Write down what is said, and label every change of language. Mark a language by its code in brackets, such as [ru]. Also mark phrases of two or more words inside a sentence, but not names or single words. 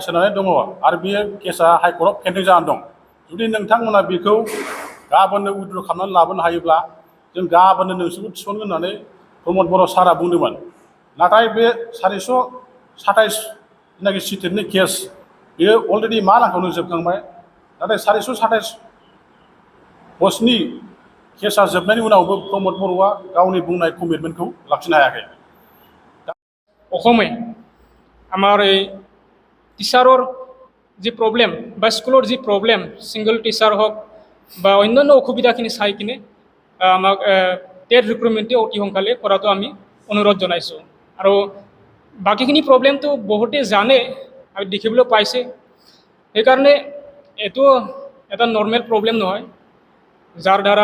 [brx] होनानै दङ आरो बे केसा हाइकर्टआव पेन्डिं जानानै दं जुदि नोंथांमोना बेखौ गाबोननो उइथड्र खालामनानै लाबोनो हायोब्ला जों गाबोननो नोंसोरखौ थिसनगोन होननानै प्रमद बर' सारआ बुंदोंमोन नाथाय बे 427 जेनाखि CTETनि केस बेयो अलरेडि मा लांखावनो जोबखांबाय नाथाय 427 पस्टनि केसा जोबनायनि उनावबो प्रमद बर'आ गावनि बुंनाय कमिटमेन्टखौ लाखिनो हायाखै [as] অসমে আমাৰ এই টিচাৰৰ যি প্ৰব্লেম বা স্কুলৰ যি প্ৰব্লেম [en] single teacher [as] হওক বা অন্যান্য অসুবিধাখিনি চাই কিনে আমাক [en] TET recruitment [as] অতি সোনকালে কৰাটো আমি অনুৰোধ জনাইছোঁ আৰু বাকীখিনি প্ৰব্লেমটো বহুতে জানে আৰু দেখিবলৈ পাইছে সেইকাৰণে এইটো এটা [en] normal problem [as] নহয় যাৰ দ্বাৰা